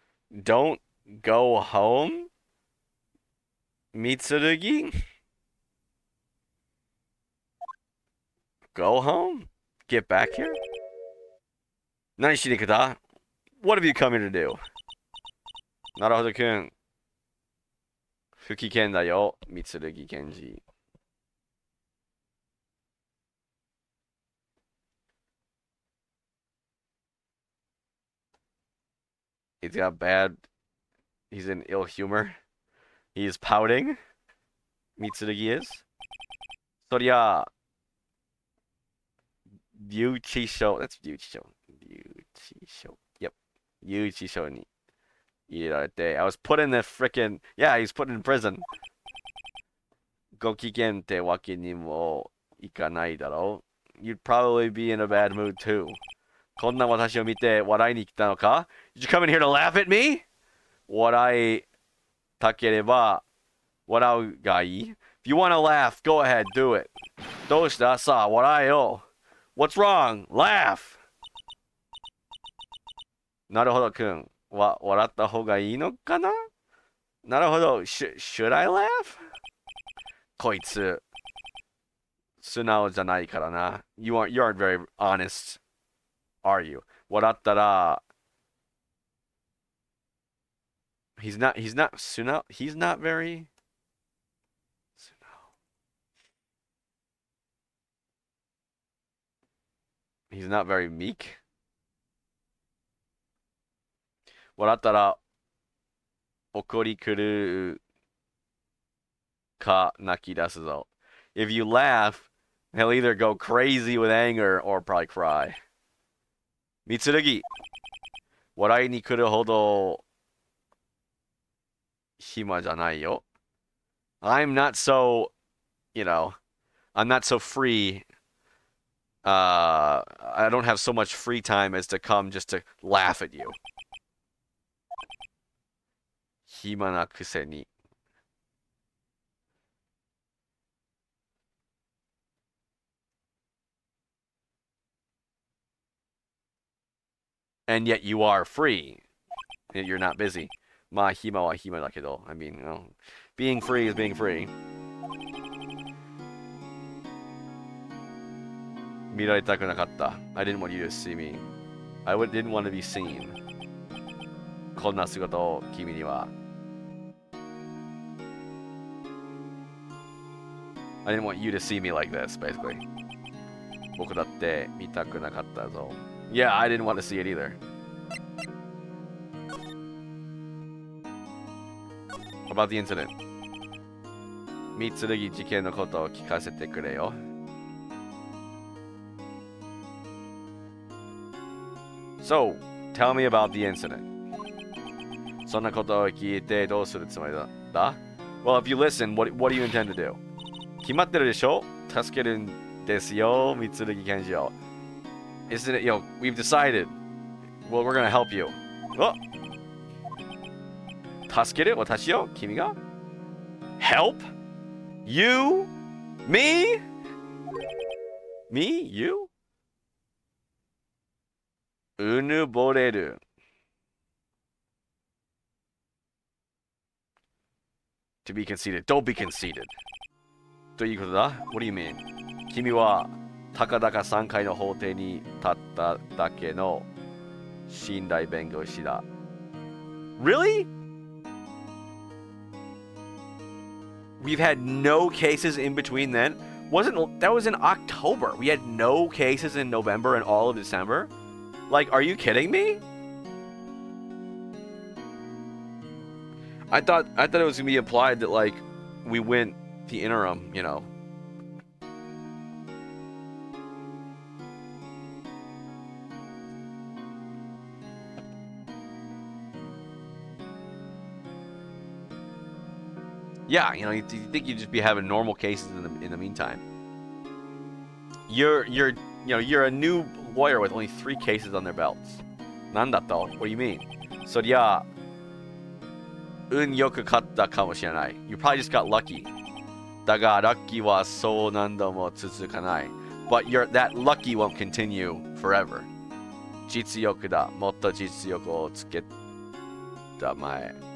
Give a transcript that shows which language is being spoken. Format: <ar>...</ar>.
<en>Don't go home? Mitsurugi? Go home? Get back here?</en> <ja>何しに来た</ja> <en>What have you come here to do?</en> <ja>なるほどくん。不危険だよ、Mitsurugi Kenji.</ja> <en>He's got bad. He's in ill humor. He's pouting. Mitsurugi is.</en> <ja>そりゃ、Yuchisho.</ja> <en>That's Yuchisho. Yuchisho. Yep.</en> <ja>Yuchisho に入れられて.</ja> <en>I was put in the frickin'. Yeah, he's put in prison.</en> <ja>ご機嫌ってわけにもいかないだろう.</ja> <en>You'd probably be in a bad mood too.</en> <ja>こんな私を見て笑いに来たのか</ja> <en>Did you come in here to laugh at me?</en> <ja>笑いたければ笑うがいい</ja> <en>If you want to laugh, go ahead, do it.</en> <ja>どうしたさあ笑えよ</ja> <en>What's wrong? Laugh!</en> <ja>なるほどくん笑った方がいいのかななるほど</ja> <en>Should I laugh?</en> <ja>こいつ素直じゃないからな</ja> <en>You aren't very honest, are you?</en> <ja>笑ったら</ja> <en>He's not Sunao. He's not very Sunao. He's not very meek.</en> <ja>笑ったら怒り狂うか泣き出すぞ.</ja> <en>If you laugh, he'll either go crazy with anger or probably cry.</en> <ja>みつるぎ、笑いに来るほど暇じゃないよ.</ja> <en>I'm not so, I'm not so free. I don't have so much free time as to come just to laugh at you.</en> <ja>暇なくせに.</ja> <en>And yet you are free. You're not busy.</en> <ja>まあ暇は暇だけど.</ja> <en>I mean, being free is being free.</en> <ja>見られたくなかった.</ja> <en>I didn't want you to see me. I didn't want to be seen.</en> <ja>こんな姿を君には.</ja> <en>I didn't want you to see me like this, basically.</en> <ja>僕だって見たくなかったぞ.</ja> <en>Yeah, I didn't want to see it either. About the incident.</en> <ja>三剣事件のことを聞かせてくれよ.</ja> <en>So, tell me about the incident.</en> <ja>そんなことを聞いてどうするつもりだ?</ja> <en>Well, if you listen, what do you intend to do?</en> <ja>決まってるでしょ? 助けるんですよ, 三剣検事を.</ja> <en>Isn't it, we've decided. Well, we're gonna help you.</en> <ja>助ける私を君が?</ja> <en>Help? You? Me? Me? You?</en> <ja>うぬぼれる.</ja> <en>To be conceited. Don't be conceited.</en> <ja>ということだ?</ja> <en>What do you mean?</en> <ja>君はたかだか3回の法廷に立っただけの信頼弁護士だ.</ja> <en>Really? We've had no cases in between then? That was in October. We had no cases in November and all of December? Like, are you kidding me? I thought it was gonna be implied that, like, we went the interim, Yeah, you think you'd just be having normal cases in the meantime. You're a new lawyer with only 3 cases on their belts.</en> <ja>なんだと?</ja> <en>What do you mean?</en> <ja>そりゃ運よく勝ったかもしれない.</ja> <en>You probably just got lucky.</en> <ja>だがラッキーはそう何度も続かない.</ja> <en>But that lucky won't continue forever.</en> <ja>実力だ. もっと実力をつけたまえ.</ja>